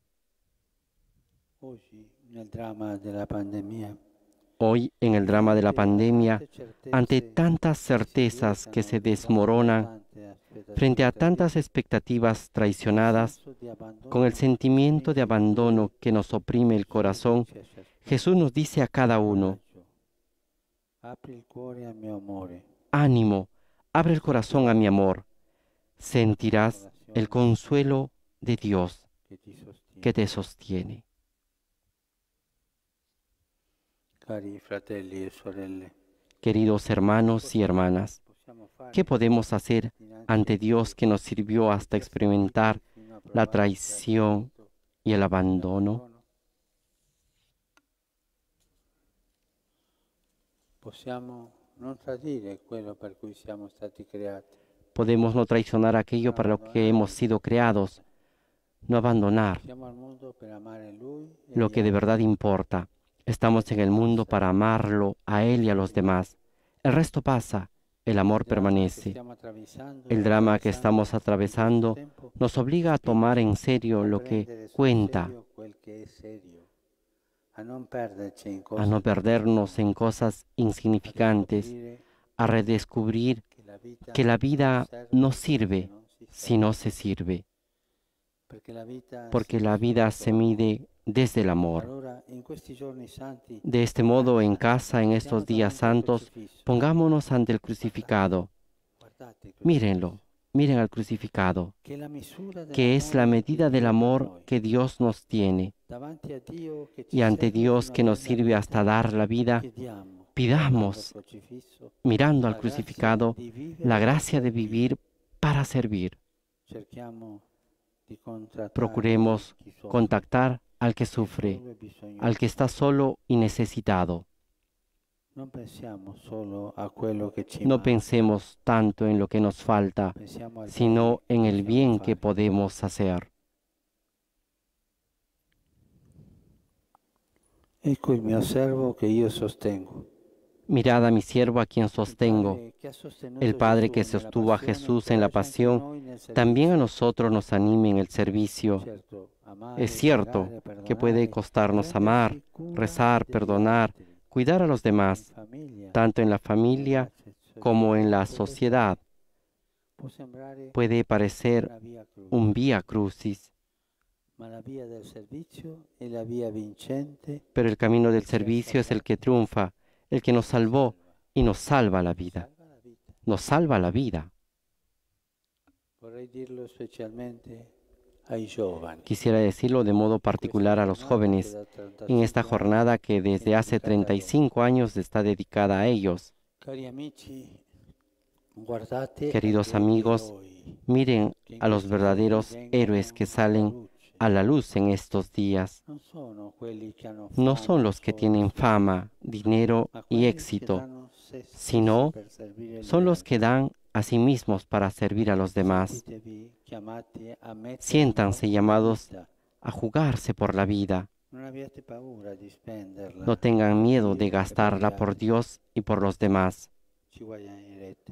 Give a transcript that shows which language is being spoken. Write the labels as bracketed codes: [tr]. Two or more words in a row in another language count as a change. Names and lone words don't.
[es] Hoy, en el drama de la pandemia, ante tantas certezas que se desmoronan, frente a tantas expectativas traicionadas, con el sentimiento de abandono que nos oprime el corazón, Jesús nos dice a cada uno: ánimo, abre el corazón a mi amor, sentirás el consuelo de Dios. que te sostiene. [it] Cari fratelli e sorelle, [es] Queridos hermanos y hermanas, ¿qué podemos hacer ante Dios que nos sirvió hasta experimentar la traición y el abandono? [it] Possiamo non tradire quello per cui siamo stati creati. [es] Podemos no traicionar aquello para lo que hemos sido creados, no abandonar [it] Siamo al mondo per amare Lui e [es] lo [it] gli [es] que de verdad [it] altri. [es] importa. Estamos en el mundo para amarlo a Él y a los demás. El resto pasa, el amor [it] Il dramma che [es] permanece. [it] stiamo attraversando [es] El [it] e [es] drama que [it] attraversando [es] estamos [it] in [es] atravesando [it] questo tempo [es] nos obliga a tomar en serio [it] a [es] lo que [it] prendere sul [es] cuenta, [it] serio quel che è serio, a non perderci in [es] a [it] cose [es] no [it] che [es] perdernos en cosas [it] a [es] insignificantes, [it] riscoprire [es] a redescubrir [it] che la [es] que la vida [it] vita [es] no [it] non serve [es] sirve si no se sirve, [it] perché la vita [es] porque [it] si [es] la vida [it] misura [es] se [it] con l'amore. [es] mide desde el amor. [it] Allora, in questi giorni santi, [es] De este modo, en casa, en [it] siamo [es] estos días [it] davanti al [es] santos, [it] crocifisso. [es] pongámonos ante el crucificado. [it] Guardate il [es] Mírenlo, [it] crocifisso, [es] miren al crucificado, [it] che è la misura [es] que es la [it] dell'amore [es] medida [it] di [es] del [it] Dio per [es] amor [it] noi. [es] que Dios nos tiene. [it] Davanti a Dio che ci [es] Y ante [it] serve [es] Dios [it] fino a [es] que nos dar la sirve [it] vita, [es] hasta dar la vida, [it] chiediamo, [es] pidamos, [it] guardando al crocifisso, [es] mirando al [it] la grazia [es] crucificado, [it] di vivere [es] la [it] per [es] gracia de [it] servire. [es] vivir para servir. [it] Cerchiamo di contrattare [es] Procuremos [it] chi soffre, [es] contactar al que [it] chi è [es] sufre, [it] solo e bisognoso. [es] al que está solo y necesitado. [it] Non pensiamo solo a quello che ci [es] No [it] manca, [es] pensemos tanto en lo que nos falta, [it] pensiamo al [es] sino [it] bene che [es] en el [it] possiamo [es] bien que [it] fare. [es] podemos hacer. [it] Ecco il mio servo che io sostengo. [es] Mirad a mi siervo a quien [it] Il [es] sostengo. [it] Padre che ha sostenuto [es] El Padre [it] Gesù [es] que [it] nella [es] sostuvo a [it] passione, [es] Jesús en la [it] incoraggia anche [es] pasión, [it] noi nel [es] también a [it] servizio. [es] nosotros nos anime en el servicio. [it] Certo, amare, [es] Es cierto [it] pregare, [es] que puede [it] perdonare, [es] costarnos amar, [it] prendersi cura [es] rezar, [it] degli [es] perdonar, [it] altri, [es] cuidar a los [it] in [es] demás, [it] famiglia, [es] tanto en la familia como en la sociedad. [it] Può sembrare [es] Puede parecer [it] una via crucis, [es] un vía crucis, [it] ma la via del servizio è la via vincente, [es] pero el camino del servicio es el que triunfa, el que nos salvó y nos salva la vida. [it] salva la vita. [es] Nos salva la vida. [it] Vorrei dirlo specialmente ai giovani. [es] Quisiera decirlo de modo particular a los jóvenes en esta jornada que desde hace 35 años está dedicada a ellos. [it] Cari amici, guardate [es] Queridos [it] agli [es] amigos, [it] eroi [es] miren [it] che in [es] a los [it] questi [es] verdaderos [it] giorni vengono [es] héroes que [it] alla [es] salen [it] luce. [es] a la luz en estos días. [it] Non sono quelli che hanno [es] No [it] fama, [es] son los que [it] soldi, [es] tienen fama, dinero [it] ma [es] y [it] quelli che [es] éxito, [it] danno se stessi [es] sino [it] per servire gli [es] son los que [it] altri. [es] dan a sí mismos para servir a los demás. [it] Sentitevi chiamati a mettere [es] Siéntanse [it] in [es] llamados [it] vita. [es] a jugarse por la vida. [it] Non abbiate paura di spenderla. [es] No tengan miedo de [it] Dio e per [es] gastarla [it] gli [es] por [it] altri. [es] Dios y por los demás. [it] Ci guadagnerete,